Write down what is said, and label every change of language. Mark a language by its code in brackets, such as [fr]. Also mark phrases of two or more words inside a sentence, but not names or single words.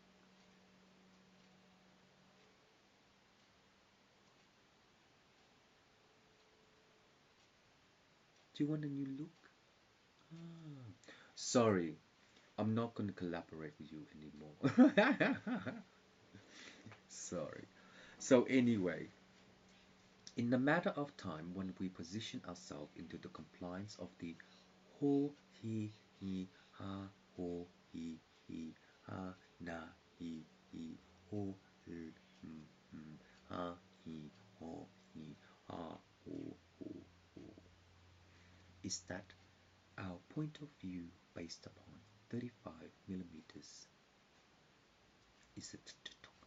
[en] Do you want a new look? Sorry, I'm not going to collaborate with you anymore. Sorry. So anyway, in the matter of time, when we position ourselves into the compliance of the ho he ha ho he ha na he ho ha he ho ha ho ho, is that our point of view based upon 35 millimeters is